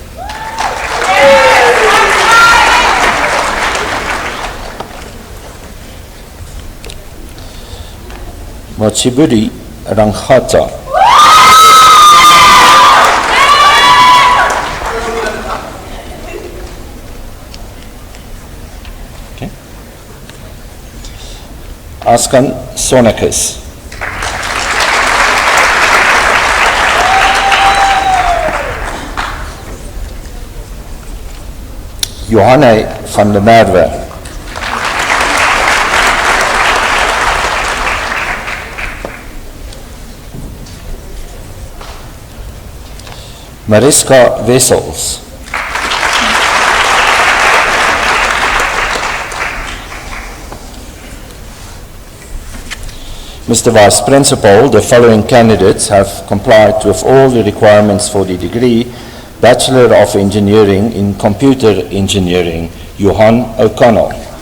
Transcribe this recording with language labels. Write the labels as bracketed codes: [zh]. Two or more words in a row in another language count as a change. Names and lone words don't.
[en] Mochiburi Ranghata. Okay. Askan Sonakis. Johanne van der Merwe. Mariska Wessels. Mr. Vice Principal, the following candidates have complied with all the requirements for the degree Bachelor of Engineering in Computer Engineering, Johan O'Connell.